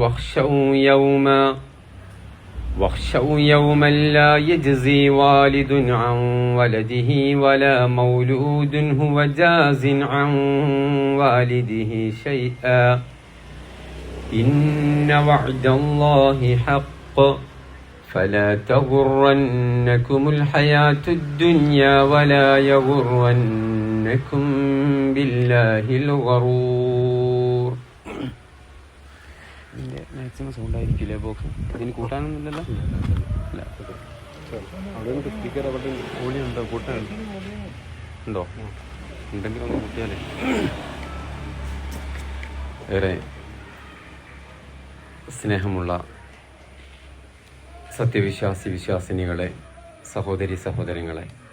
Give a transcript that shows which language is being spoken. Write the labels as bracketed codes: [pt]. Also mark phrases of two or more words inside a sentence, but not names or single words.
[ar] واخشوا يوما لا يجزي والد عن ولده ولا مولود هو جاز عن والده شيئا إن وعد الله حق فلا تغرنكم الحياة الدنيا ولا يغرنكم بالله الغرور. [ml] മാക്സിമം സൗണ്ട് ആയിരിക്കില്ലേ ബോക്സ്? ഇതിന് കൂട്ടാനൊന്നുമില്ലല്ലോ. അവിടെ സ്പീക്കർ അവിടെ ഓളി ഉണ്ടോ? കൂട്ടാനുണ്ടോ? ഉണ്ടെങ്കിൽ ഒന്ന് കൂട്ടിയാലേ. ഏറെ സ്നേഹമുള്ള വിശ്വാസിനികളെ, സഹോദരി സഹോദരങ്ങളെ,